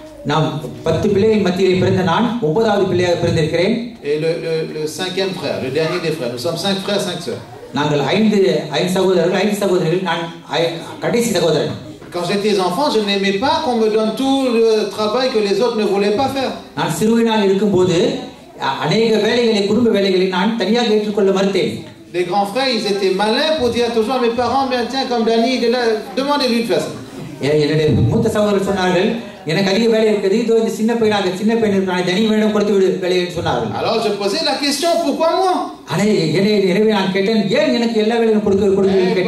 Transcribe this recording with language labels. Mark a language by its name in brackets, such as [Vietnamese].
[Tamil] நான் 10 பிள்ளைகள் மத்தியிலே பிறந்த நான் 9வது பிள்ளையாக பிறந்திருக்கிறேன். [French] Et le 5e frère, le dernier des frères. Nous sommes 5 frères, 5 sœurs. [Tamil] நாங்கள் 5 சகோதரர்கள் 5 சகோதரிகள். நான் கடைசி சகோதரன். [French] Quand j'étais enfant, je n'aimais pas qu'on me donne tout le travail que les autres ne voulaient pas faire. [Tamil] நான் சிறுவனாக இருக்கும்போது अनेक வேலைகளை குடும்ப வேலைகளை நான் தனியாக ஏற்றுக்கொள்ள மறுத்தேன். [French] Les grands frères, ils étaient malins pour dire toujours à mes parents, mais tiens, comme Dani, il est là, demandez-lui de faire ça. [Tamil] என்னுடைய மூத்த சகோதரர் சொன்னார்கள் எனக்கு அதிக வேலை இருக்குது இதோ இந்த சின்ன பையன் இருக்கானே தனி வேணும் கொடுத்து விடு வேலையை சொன்னார்கள். [French] Alors je posais la question pourquoi moi? [Tamil] எனவே நான் கேட்டேன் ஏன் எனக்கு எல்லா வேலையும் கொடுக்க கேட்டேன்.